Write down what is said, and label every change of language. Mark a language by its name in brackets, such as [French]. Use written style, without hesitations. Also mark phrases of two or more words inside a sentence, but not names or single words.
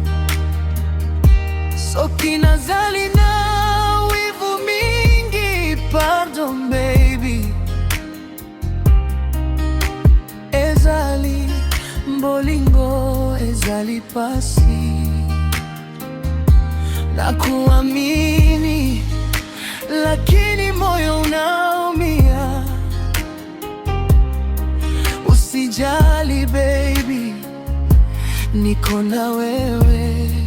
[Lingala] Soki nazali na wivu mingi, pardon baby. Ezali bolingo, ezali pasi. [Swahili] Nakuamini, lakini moyo unaumia. Usijali baby, niko na wewe.